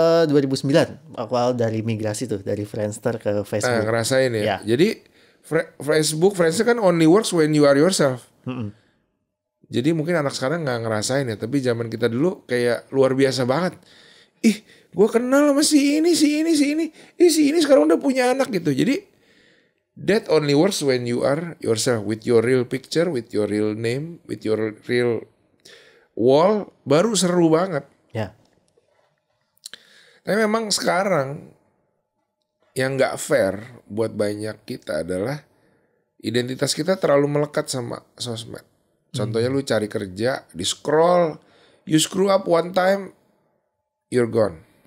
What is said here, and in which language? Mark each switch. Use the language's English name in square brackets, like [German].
[Indonesian] 2009 awal dari migrasi tuh dari Friendster ke Facebook. Ngerasain ya. Jadi Friendster kan [English] only works when you are yourself. [Indonesian] Jadi mungkin anak sekarang nggak ngerasain ya, tapi zaman kita dulu kayak luar biasa banget. Ih, gue kenal sama si ini. Si ini sekarang udah punya anak gitu. [English] Jadi that only works when you are yourself, with your real picture, with your real name, with your real wall. [Indonesian] Baru seru banget. Ya. Tapi memang sekarang yang nggak fair buat banyak kita adalah identitas kita terlalu melekat sama sosmed. Contohnya lu cari kerja, di scroll, [English] you screw up one time, you're gone.